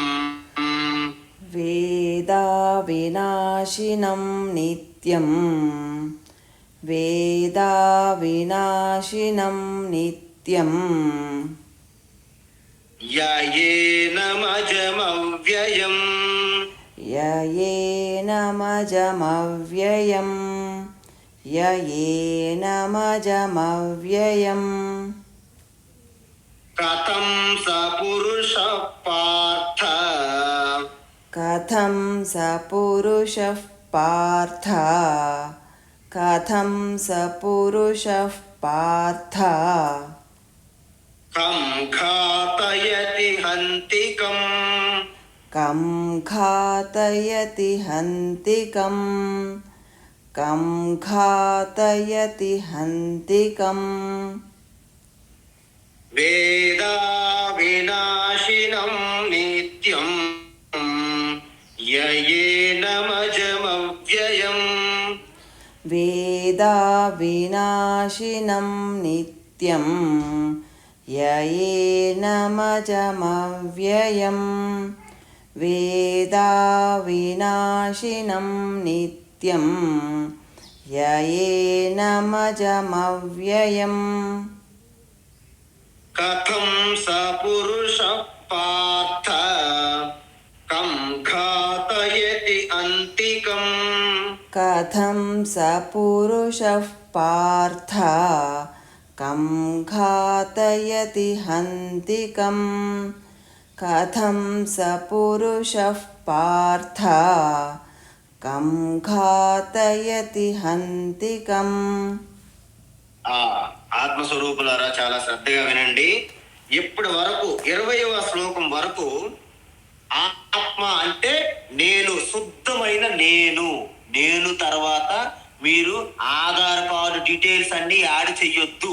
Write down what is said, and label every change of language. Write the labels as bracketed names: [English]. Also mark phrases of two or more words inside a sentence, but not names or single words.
[Sanskrit] వేదా వినాశినం నిత్యం, వేదా వినాశినం నిత్యం, యయేనమజమవ్యయం, యయేనమజమవ్యయం, य एनमजमव्ययम् కథం స పురుష పార్థ कथं स पुरुषः पार्थ कथं स पुरुषः पार्थ కం ఘాతయతి హంతికం कं घातयति हन्तिकं कं घातयति हन्तिकम् వేదా వినాశినం నిత్యం యయేనమజమవ్యయం वेदा विनाशिनं नित्यं य एनमजमव्ययम् वेदा विनाशिनं नित्यं य एनमजमव्ययम् కథం స పురుష పార్థ కం ఘాతయతి అంతికం कथं स पुरुषः पार्थ कं घातयति हन्तिकं कथं स पुरुषः पार्थ कं घातयति हन्तिकम् [Telugu] ఆత్మస్వరూపులారా చాలా శ్రద్ధగా వినండి. ఇప్పటి వరకు 20వ శ్లోకం వరకు ఆత్మ అంటే నేను, శుద్ధమైన నేను తర్వాత మీరు ఆధార్ [English] card details [Telugu] అన్ని యాడ్ చెయ్యొద్దు.